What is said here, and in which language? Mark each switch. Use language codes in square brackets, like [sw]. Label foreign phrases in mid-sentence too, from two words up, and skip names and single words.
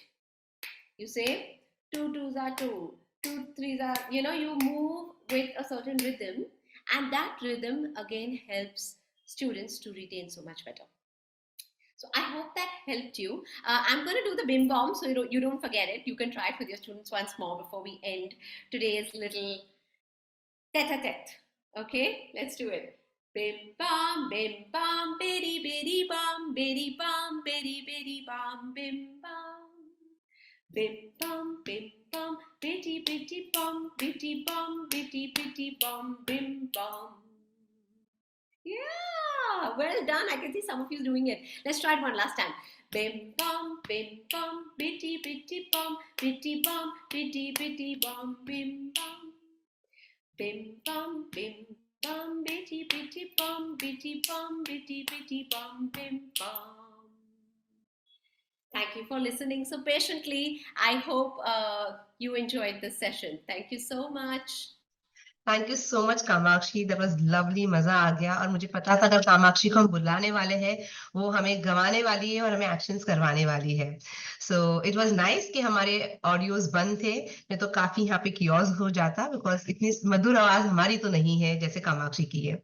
[en] You say two twos are two, two threes are, you move with a certain rhythm, and that rhythm again helps students to retain so much better. So I hope that helped you. I'm going to do the bim bomb so you don't forget it. You can try it with your students once more before we end today's little tete-a-tete. Okay, let's do it. Bim bam, biddy bam, biddy bam, bim bam. Bim bam, bitty bam, bitty bam, bitty bam, bim bam. Yeah, well done. I can see some of you doing it. Let's try it one last time. Bim bam, bitty bam, bitty bam, bitty bam, bim bam. Bim bam, bitty bam, bitty bam, bim bam. Thank you for listening so patiently. I hope you enjoyed this session. Thank you so much. thank you so much Kamakshi, that was lovely, [hi] मजा आ गया। और मुझे पता था अगर कामाक्षी को हम बुलाने वाले हैं, वो हमें गवाने वाली है और हमें एक्शंस करवाने वाली है। [en] so it was nice [hi] कि हमारे ऑडियोज बंद थे, नहीं तो काफी यहाँ पे कियोस हो जाता, बिकॉज इतनी मधुर आवाज हमारी तो नहीं है जैसे कामाक्षी की है।